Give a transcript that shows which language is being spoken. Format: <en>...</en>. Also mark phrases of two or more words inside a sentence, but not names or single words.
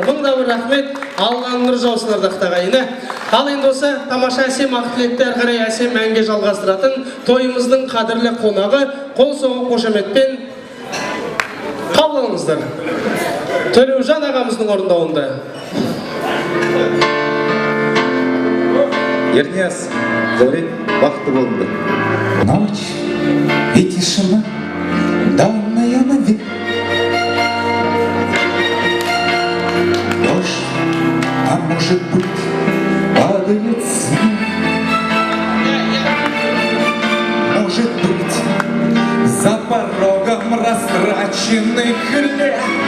<kk>Мыңда бір рахмет, Алланың нұры жаусын ардақтағы ағайыны. Ал енді осы тамаша әсем ақ тілекті әрі қарай әсем әнге жалғастыратын тойымыздың қадірлі қонағы қол соғып қошеметпен қабыл алыңыздар. Төлеужан ағамыздың орындауында. Ернияз, Зәуре, бақытты болыңдар.</kk> <ru>Ночь и тишина, данная навек. Дождь, а может быть, падает снег. Может быть, за порогом растраченный хлеб.</ru>